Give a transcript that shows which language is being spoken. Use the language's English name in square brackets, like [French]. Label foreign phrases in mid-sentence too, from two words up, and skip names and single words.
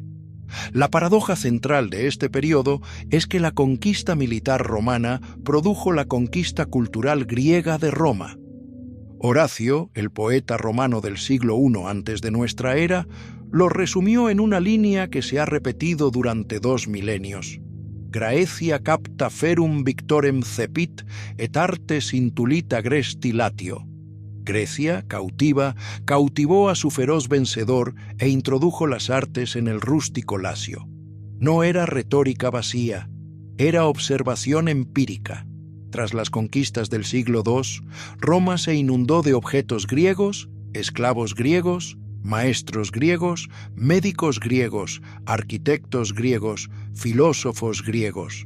[Spanish] La paradoja central de este periodo es que la conquista militar romana produjo la conquista cultural griega de Roma. Horacio, el poeta romano del siglo I antes de nuestra era, lo resumió en una línea que se ha repetido durante 2 milenios. [Latin] Graecia capta ferum victorem cepit et artes intulita gresti latio. [Spanish] Grecia, cautiva, cautivó a su feroz vencedor e introdujo las artes en el rústico Lacio. No era retórica vacía, era observación empírica. Tras las conquistas del siglo II, Roma se inundó de objetos griegos, esclavos griegos, maestros griegos, médicos griegos, arquitectos griegos, filósofos griegos.